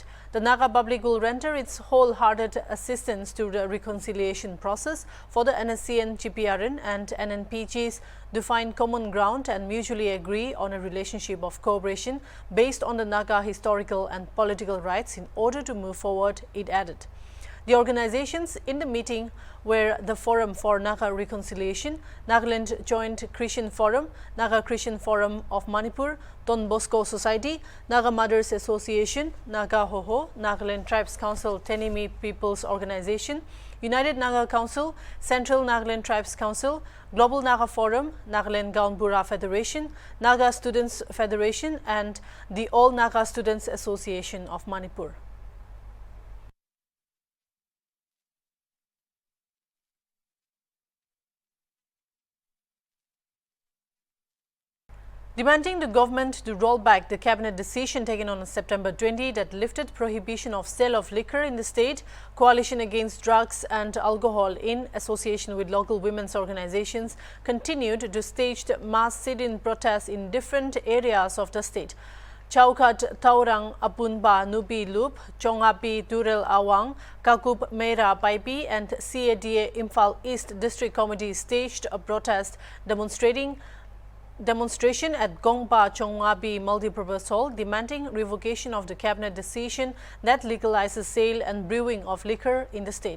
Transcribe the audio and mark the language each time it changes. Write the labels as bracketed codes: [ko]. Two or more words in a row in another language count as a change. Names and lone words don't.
[en] The Naga public will render its wholehearted assistance to the reconciliation process for the NSCN, GPRN and NNPGs to find common ground and mutually agree on a relationship of cooperation based on the Naga historical and political rights in order to move forward, it added. The organizations in the meeting were the Forum for Naga Reconciliation, Nagaland Joint Christian Forum, Naga Christian Forum of Manipur, Don Bosco Society, Naga Mothers Association, Naga Hoho, Nagaland Tribes Council Tenimi People's Organization, United Naga Council, Central Nagaland Tribes Council, Global Naga Forum, Nagaland Gaonbura Federation, Naga Students Federation and the All Naga Students Association of Manipur. Demanding the government to roll back the cabinet decision taken on September 20 that lifted prohibition of sale of liquor in the state, Coalition Against Drugs and Alcohol in association with local women's organizations continued to stage mass sit-in protests in different areas of the state. Chaukat Taurang Apunba Nubi Loop, Chongapi Durel Awang, Kakup Meira Paipi and CADA Imphal East District Committee staged a protest demonstration at Gongpa Chongwabi Multipurpose Hall demanding revocation of the cabinet decision that legalizes sale and brewing of liquor in the state.